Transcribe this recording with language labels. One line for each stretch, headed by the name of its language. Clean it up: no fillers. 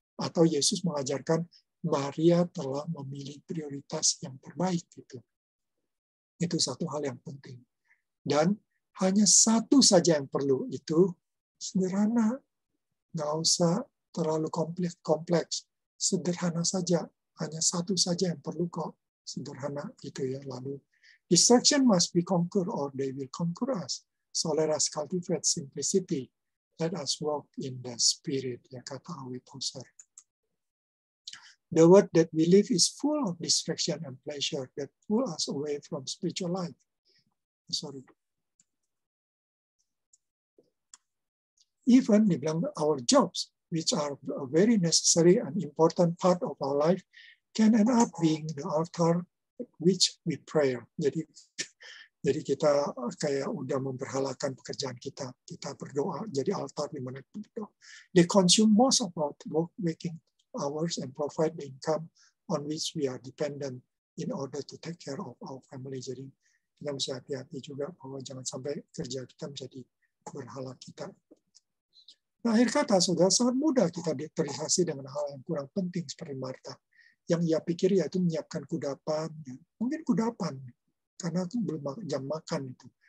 Indonesian: Atau Yesus mengajarkan Maria telah memilih prioritas yang terbaik gitu. Itu satu hal yang penting. Dan hanya satu saja yang perlu, itu sederhana. Nggak usah terlalu kompleks. Sederhana saja. Hanya satu saja yang perlu kok. sederhana gitu ya.
English: Lalu distraction must be conquered or they will conquer us. So let us cultivate simplicity. Let us walk in the spirit,
Indonesian: ya kata Awi Poser.
English: The world that we live is full of distraction and pleasure that pull us away from spiritual life. Sorry. Even dibilang our jobs, which are a very necessary and important part of our life, can end up being the altar which we pray.
Indonesian: Jadi kita kayak udah memberhalakan pekerjaan kita berdoa jadi altar di mana kita berdoa.
English: They consume most of our waking hours and provide the income on which we are dependent in order to take care of our family.
Indonesian: Jadi kita mesti hati-hati juga bahwa jangan sampai kerja kita menjadi berhala kita. Nah, akhir kata, saudara, sangat mudah kita terdistraksi dengan hal yang kurang penting seperti Marta. Yang ia pikir yaitu menyiapkan kudapan, mungkin kudapan, karena belum jam makan itu.